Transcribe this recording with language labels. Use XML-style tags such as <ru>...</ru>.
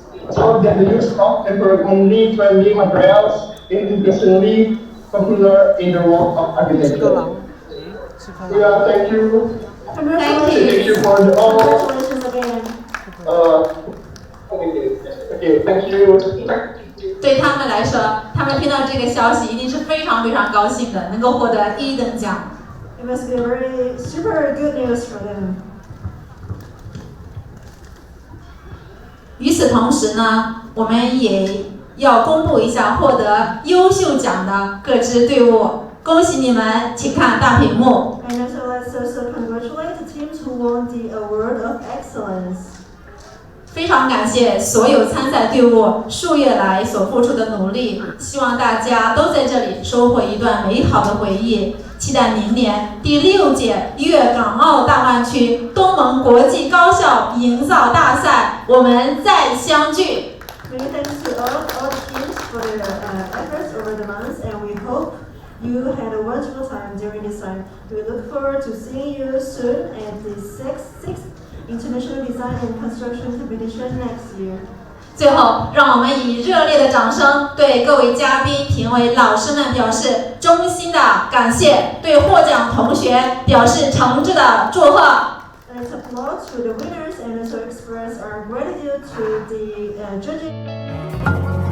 <en>So that the use of environmentally friendly materials is increasingly popular in the world of architecture. Yeah, thank you. Congratulations. Thank you for the all. Congratulations again. Okay, thank you.</en> <zh>对他们来说，他们听到这个消息一定是非常非常高兴的，能够获得1等奖。</zh> <en>It must be a very super good news for them.</en> <zh>与此同时呢，我们也要公布一下获得优秀奖的各支队伍，恭喜你们！请看大屏幕。</zh> <en>And so let's also congratulate the teams who won the Award of Excellence.</en> <zh>非常感谢所有参赛队伍数月来所付出的努力，希望大家都在这里收获一段美好的回忆。期待明年第6届粤港澳大湾区东盟国际高校营造大赛，我们再相聚。</zh> <en>Many thanks to all teams for their efforts over the months, and we hope you had a wonderful time during this time. We look forward to seeing you soon at the 6th International Design and Construction Competition next year.</en> <zh>最后，让我们以热烈的掌声对各位嘉宾、评委、老师们表示衷心的感谢，对获奖同学表示诚挚的祝贺。</zh> <en>Let's applaud to the winners and also express our gratitude to the judges.</en>